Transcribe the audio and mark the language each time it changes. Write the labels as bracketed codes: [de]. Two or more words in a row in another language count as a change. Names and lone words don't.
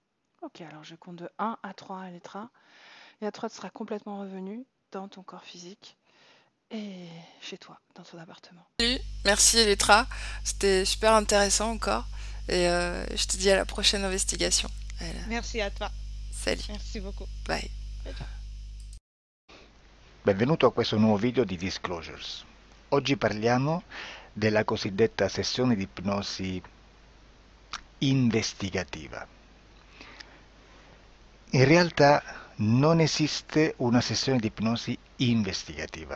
[fr] Ok, alors je compte de 1 à 3 Elettra. Et à 3, tu seras complètement revenu dans ton corps physique et chez toi, dans ton appartement. Salut, merci Elettra, c'était super intéressant encore. Et je te dis à la prochaine investigation. Allez, Merci à toi. salut, Merci beaucoup. bye. [it] Ciao, ciao. Benvenuto a questo nuovo video di Disclosures. Oggi parliamo della cosiddetta sessione di ipnosi investigativa. In realtà non esiste una sessione di ipnosi investigativa.